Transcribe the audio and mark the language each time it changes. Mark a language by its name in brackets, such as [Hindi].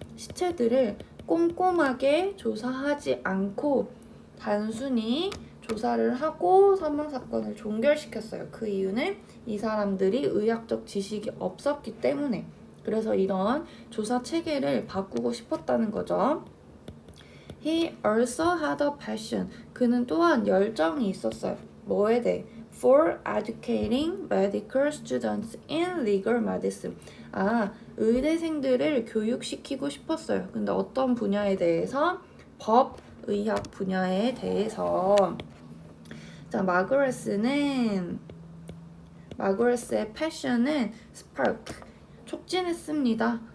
[Korean] 시체들을 꼼꼼하게 조사하지 않고 단순히 조사를 하고 사망사건을 종결시켰어요. 그 이유는 이 사람들이 의학적 지식이 없었기 때문에. 그래서 이런 조사 체계를 바꾸고 싶었다는 거죠. [English] He also had a passion. [Korean] 그는 또한 열정이 있었어요. 뭐에 대해? [English] For educating medical students in legal medicine. [Korean] 의대생들을 교육시키고 싶었어요. 근데 어떤 분야에 대해서? 법, 의학 분야에 대해서. 자, 마그레스의 패션은 spark, 촉진했습니다.